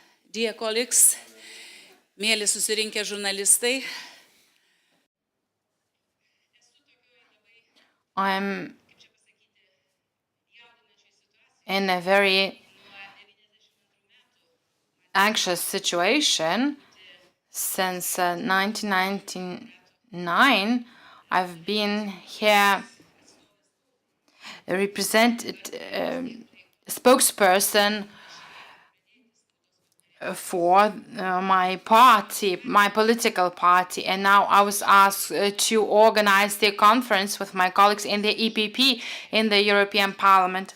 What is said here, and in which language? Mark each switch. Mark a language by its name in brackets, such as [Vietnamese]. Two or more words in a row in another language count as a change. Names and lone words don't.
[English] Dear colleagues, [Lithuanian] mėly susirinkę žurnalistai. [English] I'm in a very anxious situation. Since 1999, I've been here represented spokesperson for my party, my political party, and now I was asked to organize the conference with my colleagues in the EPP in the European Parliament.